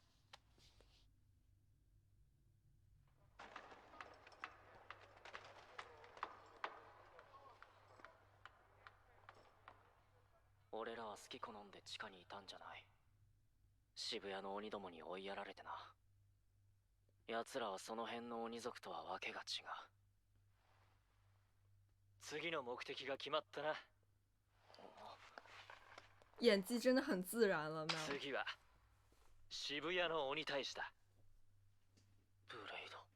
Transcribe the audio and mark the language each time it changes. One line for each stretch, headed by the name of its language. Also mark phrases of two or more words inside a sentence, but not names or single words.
Japanese: 俺らは好き好んで地下にいたんじゃない。渋谷の鬼どもに追いやられてな。奴らはその辺の鬼族とはわけが違う。次の目的が決まったな。
Chinese: 演技真的很自然了呢。
Japanese: 次は渋谷の鬼大使だ。ブレイド。